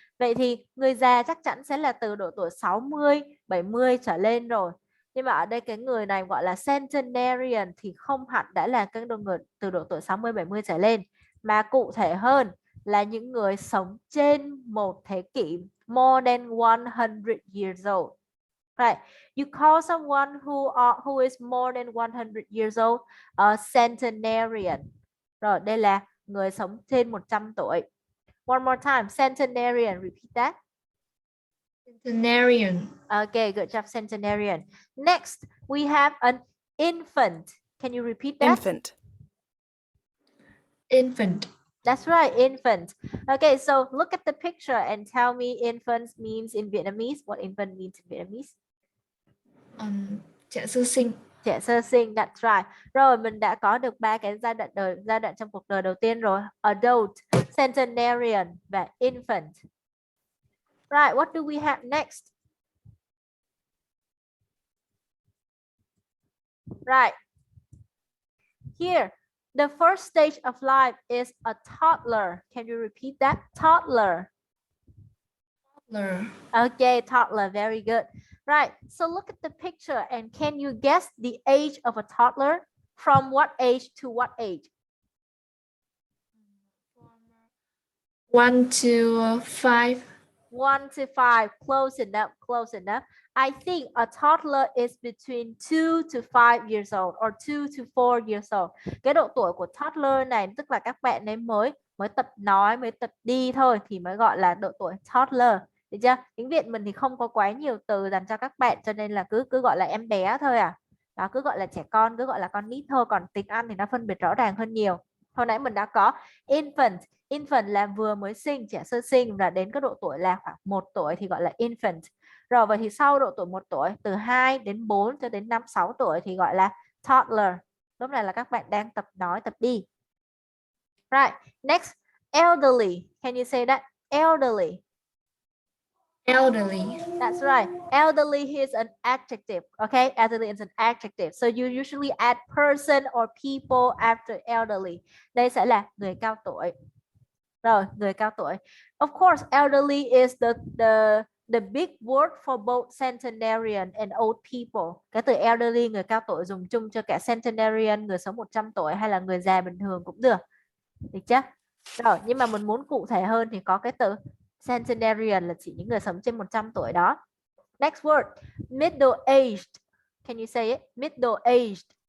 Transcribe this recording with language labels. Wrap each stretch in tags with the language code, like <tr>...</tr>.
<vi>Vậy thì người già chắc chắn sẽ là từ độ tuổi 60, 70 trở lên rồi. Nhưng mà ở đây cái người này gọi là centenarian thì không hẳn đã là cái người từ độ tuổi 60, 70 trở lên. Mà cụ thể hơn là những người sống trên một thế kỷ,</vi> <en>more than 100 years old. Right. You call someone who is more than 100 years old a centenarian.</en> <vi>Rồi, đây là người sống trên 100 tuổi.</vi> <en>One more time, centenarian, repeat that. Centenarian. Okay, good job, centenarian. Next, we have an infant. Can you repeat that? Infant. Infant. That's right, infant. Okay, so look at the picture and tell me infant means in Vietnamese. What infant means in Vietnamese?</en> <vi>Trẻ sơ sinh. Trẻ sơ sinh, that's right. Rồi mình đã có được ba cái giai đoạn trong cuộc đời đầu tiên rồi.</vi> <en>Adult, centenarian và infant. Right, what do we have next? Right. Here, the first stage of life is a toddler. Can you repeat that? Toddler. Toddler. Okay, toddler, very good. Right, so look at the picture and can you guess the age of a toddler? From what age to what age? 1 to 5. 1 to 5, close enough, close enough. I think a toddler is between 2 to 5 years old or 2 to 4 years old.</en> <vi>Cái độ tuổi của toddler này tức là các bạn ấy mới tập nói, mới tập đi thôi thì mới gọi là độ tuổi toddler. Được chưa? Tiếng Việt mình thì không có quá nhiều từ dành cho các bạn cho nên là cứ gọi là em bé thôi à. Đó, cứ gọi là trẻ con, cứ gọi là con nít thôi. Còn tiếng Anh thì nó phân biệt rõ ràng hơn nhiều. Hồi nãy mình đã có infant. Infant là vừa mới sinh, trẻ sơ sinh và đến cái độ tuổi là khoảng 1 tuổi thì gọi là infant. Rồi vậy thì sau độ tuổi 1 tuổi, từ 2 đến 4 cho đến 5, 6 tuổi thì gọi là toddler. Lúc này là các bạn đang tập nói, tập đi.</vi> <en>Right, next, elderly. Can you say that? Elderly. Elderly. That's right. Elderly is an adjective. Okay, elderly is an adjective. So you usually add person or people after elderly.</en> <vi>Đây sẽ là người cao tuổi. Rồi, người cao tuổi.</vi> <en>Of course, elderly is the big word for both centenarian and old people.</en> <vi>Cái từ elderly, người cao tuổi dùng chung cho cả centenarian, người sống 100 tuổi hay là người già bình thường cũng được. Được chưa? Rồi, nhưng mà mình muốn cụ thể hơn thì có cái từ centenarian là chỉ những người sống trên 100 tuổi đó.</vi> <en>Next word, middle aged. Can you say it? Middle aged.</en>